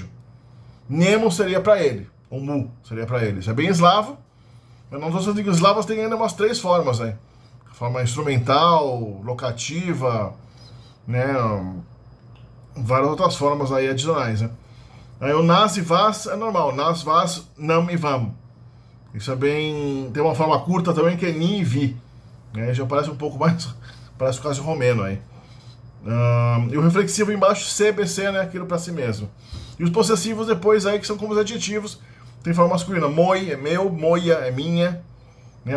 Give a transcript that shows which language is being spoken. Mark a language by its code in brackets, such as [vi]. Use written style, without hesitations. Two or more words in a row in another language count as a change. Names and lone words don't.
[pt] Nemo seria para ele, ou mu seria para ele. Isso é bem eslavo, mas nas outras línguas eslavas tem ainda umas 3 formas aí. Forma instrumental, locativa, né? Várias outras formas aí adicionais, né? Aí o nas e vas é normal, [sr] nas, vas, nam e vam. [pt] Isso é bem... Tem uma forma curta também que é ni e vi. Né? Já parece um pouco mais... Parece quase romeno aí. E o reflexivo embaixo, C, BC, né? Aquilo para si mesmo. E os possessivos depois aí, que são como os adjetivos. Tem forma masculina. Moi é meu, moia é minha. Né?